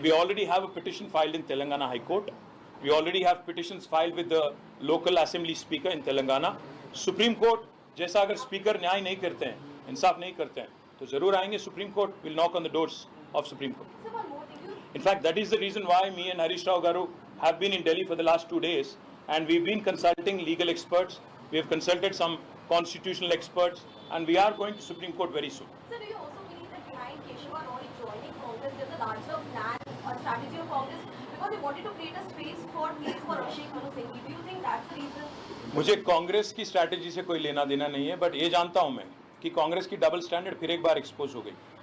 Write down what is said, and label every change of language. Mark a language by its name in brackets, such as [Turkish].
[English] We already have a petition filed in Telangana High Court. We already have petitions filed with the local assembly speaker in Telangana. [Hindi] Supreme Court जैसा अगर speaker न्याय नहीं करते हैं, इंसाफ नहीं करते हैं, तो जरूर आएंगे supreme court, [English] Will knock on the doors of Supreme Court. In fact, that is the reason why me and Harish Rao Garu have been in Delhi for the last 2 days, and we've been consulting legal experts. We have consulted some constitutional experts, and we are going to Supreme Court very soon. Sir, do you also believe that behind Keshava Roy joining Congress, there's a larger plan or strategy of Congress because they wanted to create a space for Abhishek Manu Singh? Do you think that's the reason? [Hindi] मुझे कांग्रेस की strategy से कोई लेना देना नहीं है, but ये जानता हूं मैं कि कांग्रेस की डबल स्टैंडर्ड फिर एक बार एक्सपोज हो गई।